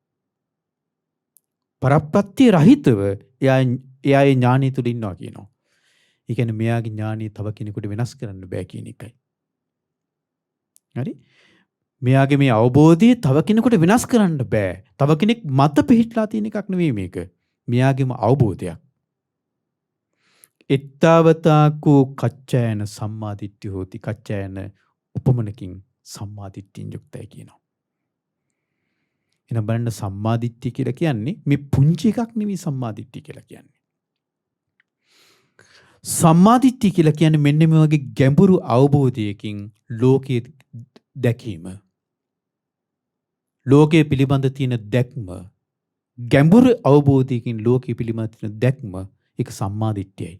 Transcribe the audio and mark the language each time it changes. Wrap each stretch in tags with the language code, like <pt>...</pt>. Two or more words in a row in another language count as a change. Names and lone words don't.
<si>පරප්‍රත්‍ය රහිතව එයා ඒ ඥානීය තුල ඉන්නවා කියනවා. ඒ කියන්නේ මෙයාගේ ඥානීය තව කෙනෙකුට වෙනස් කරන්න බෑ කියන එකයි. හරි? මෙයාගේ මේ අවබෝධය තව කෙනෙකුට වෙනස් කරන්න බෑ. තව කෙනෙක් මත පිහිටලා තියෙන එකක් නෙවෙයි මේක. මෙයාගේම අවබෝධයක්.</si> <pi>එත්තාවතාකෝ කච්චයන සම්මාදිට්ඨි හෝති.</pi> <si>කච්චයන උපමනකින් සම්මාදිට්ඨියෙන් යුක්තයි කියනවා. එහෙනම් බලන්න සම්මාදිට්ඨිය කියලා කියන්නේ මේ පුංචි එකක් නෙවෙයි සම්මාදිට්ඨිය කියලා කියන්නේ. සම්මාදිට්ඨිය කියලා කියන්නේ මෙන්න මේ වගේ ගැඹුරු අවබෝධයකින් ලෝකයේ දැකීම. ලෝකයේ පිළිබඳ තියෙන දැක්ම ගැඹුරු අවබෝධයකින් ලෝකයේ පිළිබඳ තියෙන දැක්ම ඒක සම්මාදිට්ඨියයි.</si>